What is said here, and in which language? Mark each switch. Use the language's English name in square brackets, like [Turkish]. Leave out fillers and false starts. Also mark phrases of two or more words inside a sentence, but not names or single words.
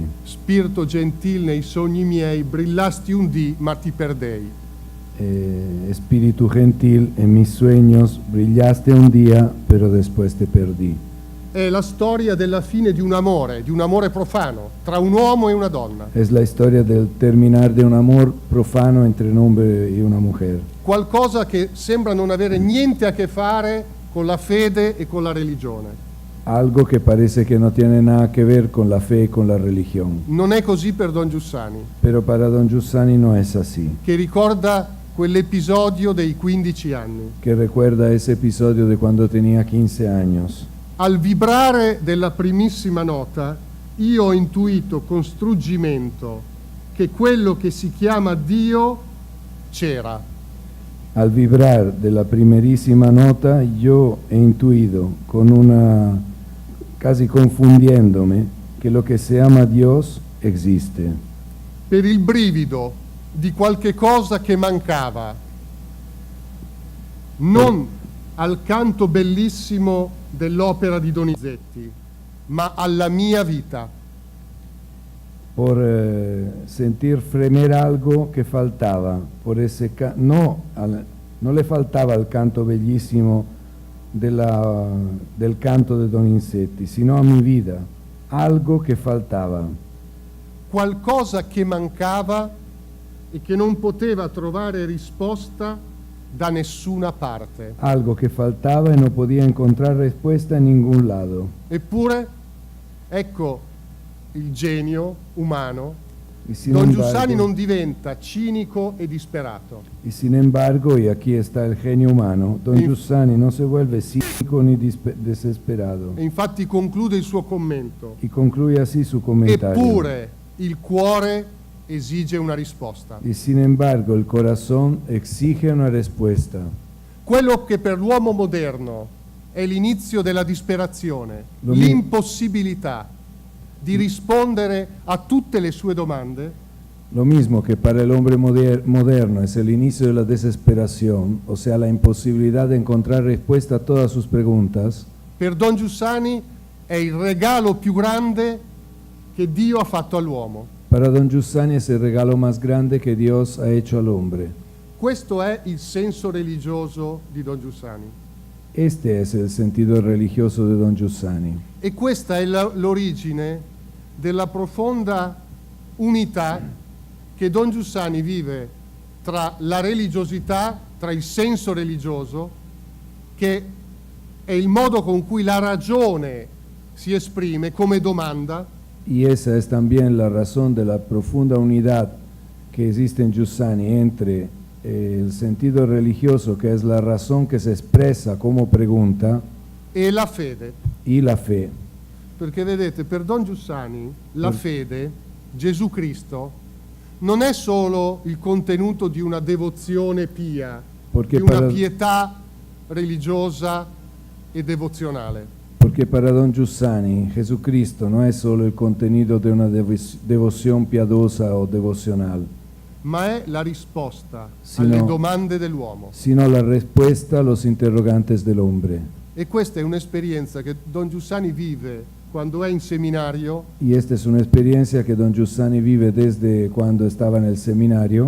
[Italian] Spirito gentil nei sogni miei, brillasti un dì ma ti perdei. [Spanish] Espíritu gentil, en mis sueños brillaste un día, pero después te perdí. [Italian] È la storia della fine di un amore profano, tra un uomo e una donna. [Spanish] Es la historia del terminar de un amor profano entre un hombre y una mujer. [Italian] Qualcosa che sembra non avere niente a che fare con la fede e con la religione. [Spanish] Algo que parece que no tiene nada que ver con la fe y con la religión. [Italian] Non è così per Don Giussani, [Spanish] Pero para don Giussani no es así, [Italian] che ricorda quell'episodio dei 15 anni. [Spanish] que recuerda ese episodio de cuando tenía 15 años. [Italian] Al vibrare della primissima nota, io ho intuito con struggimento che quello che si chiama Dio c'era. [Spanish] Al vibrar de la primerísima nota, yo he intuido, casi confundiéndome, que lo que se llama Dios existe. [Italian] Per il brivido di qualche cosa che mancava, non al canto bellissimo dell'opera di Donizetti, ma alla mia vita. [Spanish] Por sentir fremer algo que faltaba, por ese no le faltaba el canto bellísimo del canto de Donizetti, sino a mi vida, algo que faltaba, [Italian] Qualcosa che mancava e che non poteva trovare risposta da nessuna parte. [Spanish] algo que faltaba y no podía encontrar respuesta en ningún lado. [Italian] Eppure, ecco il genio umano. [Spanish] Y sin Don embargo- [Italian] Giussani non diventa cinico e disperato. [Spanish] Y sin embargo, y aquí está el genio humano, don Y- Giussani no se vuelve cínico ni desesperado. [Italian] E infatti conclude il suo commento. [Spanish] Y concluye así su comentario. [Italian] Eppure, il cuore esige una risposta. [Spanish] Y sin embargo, el corazón exige una respuesta. [Italian] Quello che per l'uomo moderno è l'inizio della disperazione, [Spanish] Lo mi- [Italian] l'impossibilità di rispondere a tutte le sue domande, [Spanish] Lo mismo que para el hombre moderno es el inicio de la desesperación, o sea, la imposibilidad de encontrar respuesta a todas sus preguntas, [Italian] per Don Giussani è il regalo più grande che Dio ha fatto all'uomo. [Spanish] para don Giussani es el regalo más grande que Dios ha hecho al hombre. [Italian] Questo è il senso religioso di Don Giussani. [Spanish] Este es el sentido religioso de don Giussani. [Italian] E questa è l'origine della profonda unità che Don Giussani vive tra la religiosità, tra il senso religioso, che è il modo con cui la ragione si esprime come domanda, [Spanish] Y esa es también la razón de la profunda unidad que existe en Giussani entre el sentido religioso, que es la razón que se expresa como pregunta, [Italian] e la fede. [Spanish] y la fe. [Italian] Perché vedete, per Don Giussani la fede, Gesù Cristo, non è solo il contenuto di una devozione pia, Perché di una per- pietà religiosa e devozionale, [Spanish] Porque para don Giussani, Jesucristo no es solo el contenido de una devoción piadosa o devocional, [Italian] ma è la risposta Sì, alle no. domande dell'uomo. [Spanish] sino la respuesta a los interrogantes del hombre. [Italian] E questa è un'esperienza che Don Giussani vive quando è in seminario [Spanish] Y esta es una experiencia que don Giussani vive desde cuando estaba en el seminario,